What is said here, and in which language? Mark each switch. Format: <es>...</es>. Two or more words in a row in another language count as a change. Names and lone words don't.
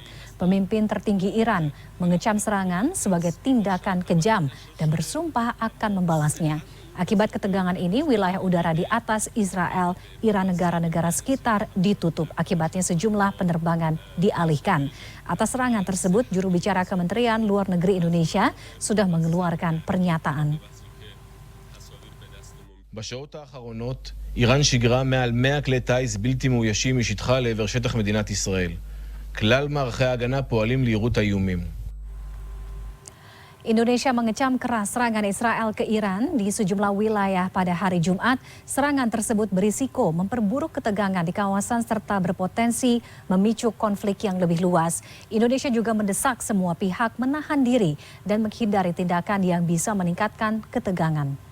<id>Pemimpin tertinggi Iran mengecam serangan sebagai tindakan kejam dan bersumpah akan membalasnya. Akibat ketegangan ini, wilayah udara di atas Israel, Iran, negara-negara sekitar ditutup. Akibatnya sejumlah penerbangan dialihkan. Atas serangan tersebut, juru bicara Kementerian Luar Negeri Indonesia sudah mengeluarkan pernyataan.</id> <he>בשעות האחרונות איראן שיגרה מעל 100 כלי טיס בלתי מאוישים משטחה לעבר שטח מדינת ישראל. כלל מערכי ההגנה פועלים ליירוט האיומים.</he> <id>Indonesia mengecam keras serangan Israel ke Iran di sejumlah wilayah pada hari Jumat. Serangan tersebut berisiko memperburuk ketegangan di kawasan serta berpotensi memicu konflik yang lebih luas. Indonesia juga mendesak semua pihak menahan diri dan menghindari tindakan yang bisa meningkatkan ketegangan.</id>